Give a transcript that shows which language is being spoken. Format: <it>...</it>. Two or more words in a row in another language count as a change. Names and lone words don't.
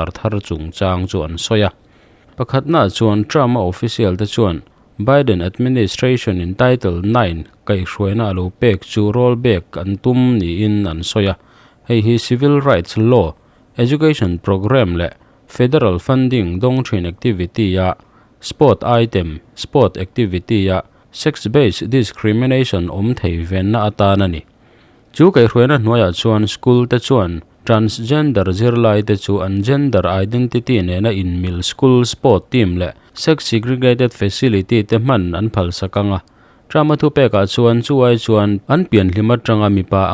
<lus>thar chungchang chu an soya pakhatna chuan</lus> <en>drama official</en> <lus>te chuan Biden administration in title 9 kai hruaina alo pek chu rollback an tum ni in an soya hei hi</lus> <en>civil rights law education program</en> <lus>le</lus> <en>federal funding</en> <lus>dongthin activity ya</lus> <en>sport item sport activity</en> <lus>ya</lus> <en>sex based discrimination</en> <lus>thei venna atana ni chu kai hruaina hnuaya chuan school te chuan transgender zirlai te chu an</lus> <en>gender identity</en> <lus>nena in mil</lus> <en>school sport team</en> <lus>le</lus> <en>sex segregated facility</en> <lus>te man an phal sakanga drama thupeka chuan chuai chuan an pian hlima tanga mipa</lus>